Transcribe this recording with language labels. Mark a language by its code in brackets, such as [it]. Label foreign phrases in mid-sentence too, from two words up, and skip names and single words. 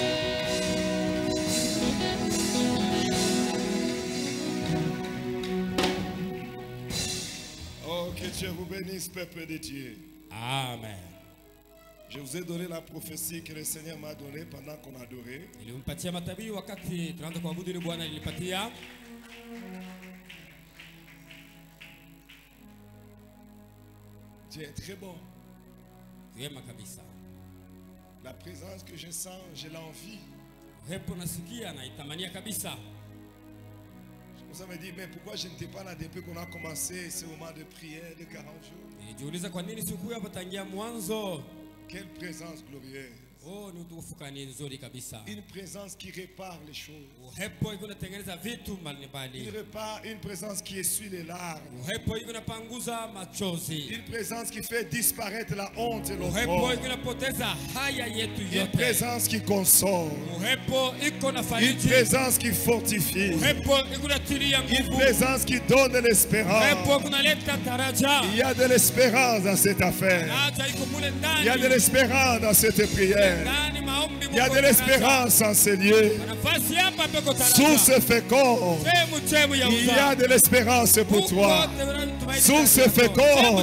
[fr] Oh, que Dieu vous bénisse, peuple de Dieu. Amen. Je vous ai donné la prophétie que le Seigneur m'a donnée pendant qu'on adorait. [sw] Nilimpatia matabii wakati tunaanza kuabudu, ni Bwana alinipatia. [fr] Dieu est très bon. [sw] Wema kabisa. [fr] La présence que je sens, j'ai l'envie. [sw] Upepo nasikia na itamania kabisa. [fr] Ça me dit, mais pourquoi je n'étais pas là depuis qu'on a commencé ce moment de prière de 40 jours? [sw] Nijiuliza kwa nini sikuwa hapa tangia mwanzo. [fr] Quelle présence glorieuse. [sw] Oh, ni utukufu kani nzuri kabisa. [fr] Une présence qui répare les choses. [sw] Upepo iko natengeneza vitu mbalimbali. [fr] Une présence qui essuie les larmes. [sw] Upepo iko napanguza machozi. [fr] Une présence qui fait disparaître la honte et l'opprobre. [sw] Upepo iko napoteza haya yetu yote. [fr] Une présence qui console. [sw] Upepo iko nafariji. [fr] Une présence qui fortifie. [sw] Upepo iko natilia nguvu. [fr] Une présence qui donne de l'espérance. [sw] Upepo kunaleta taraja. [fr] Il y a de l'espérance dans cette affaire. Il y a de l'espérance dans cette prière. Il y a de l'espérance en ces lieux. Source féconde. Il y a de l'espérance pour toi. Source féconde.